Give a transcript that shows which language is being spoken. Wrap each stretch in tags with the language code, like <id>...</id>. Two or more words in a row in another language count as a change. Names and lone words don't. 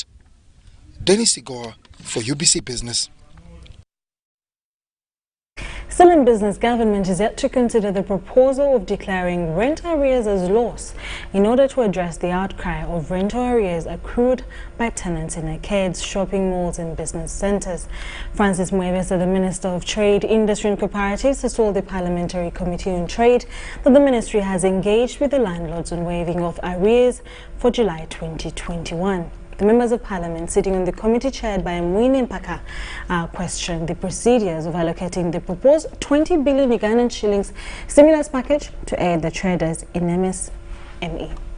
<en>Dennis Igor for UBC Business. Still in business, government is yet to consider the proposal of declaring rent arrears as loss in order to address the outcry of rental arrears accrued by tenants in arcades, shopping malls and business centres. Francis Mwebesa, the Minister of Trade, Industry and Cooperatives, has told the Parliamentary Committee on Trade that the ministry has engaged with the landlords on waiving of arrears for July 2021. The members of parliament sitting on the committee chaired by Mwine Mpaka questioned the procedures of allocating the proposed 20 billion Ugandan shillings stimulus package to aid the traders in MSME.</en>